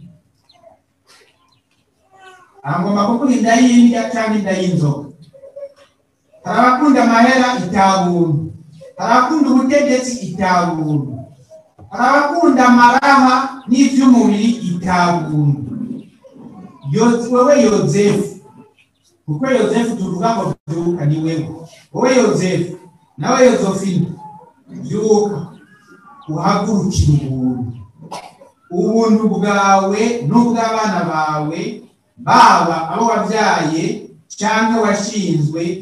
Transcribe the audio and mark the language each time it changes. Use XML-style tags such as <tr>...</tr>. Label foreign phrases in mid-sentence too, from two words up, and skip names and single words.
<rn>Angomba kuko inda y'indya cyangwa inda y'inzoga. Hari abakunda amahera itabuntu. Hari abakunda ubutegetsi itabuntu. Hari abakunda amaraha n'ivy'umubiri itabuntu. Wewe Yozefu, kuko Yozefu tuvuga ngo byuka ni wewe. Wowe Yozefu nawe Yozefina byuka uhagurukira ubuntu bwawe n'ubw'abana bawe baba abo wabyaye cyangwa washinzwe.</rn>